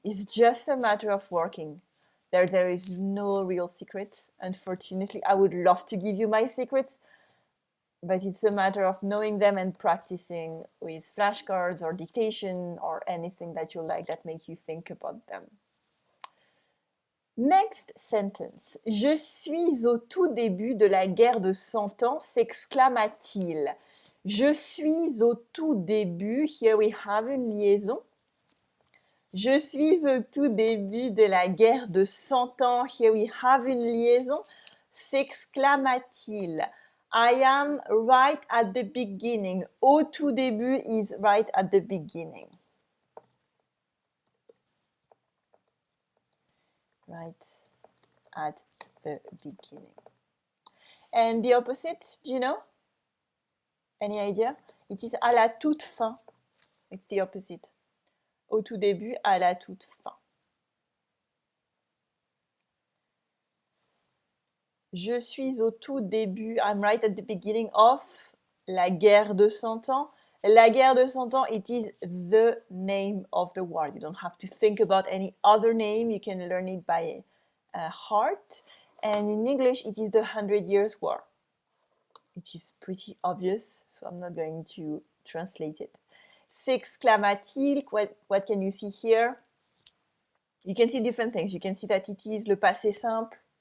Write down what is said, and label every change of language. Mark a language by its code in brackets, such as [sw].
[en] It's just a matter of working. There is no real secret. Unfortunately, I would love to give you my secrets, but it's a matter of knowing them and practicing with flashcards or dictation or anything that you like that makes you think about them. Next sentence. [fr] Je suis au tout début de la guerre de 100 ans, s'exclama-t-il. Je suis au tout début. [en] Here we have [fr] une liaison. Je suis au tout début de la guerre de 100 ans. [en] Here we have une liaison. [fr] S'exclama-t-il. [en] I am right at the beginning. [fr] Au tout début [en] is right at the beginning. Right at the beginning. And the opposite, do you know? Any idea? It is [fr] à la toute fin. [en] It's the opposite. [fr] Au tout début, à la toute fin. Je suis au tout début, [en] I'm right at the beginning of [fr] la guerre de 100 ans. La guerre de 100 ans, [en] it is the name of the war. You don't have to think about any other name. You can learn it by heart. And in English, it is the 100 Years' War. It is pretty obvious, so I'm not going to translate it. [fr] S'exclama-t-il, [en] what can you see here? You can see different things. You can see that it is le passé simple.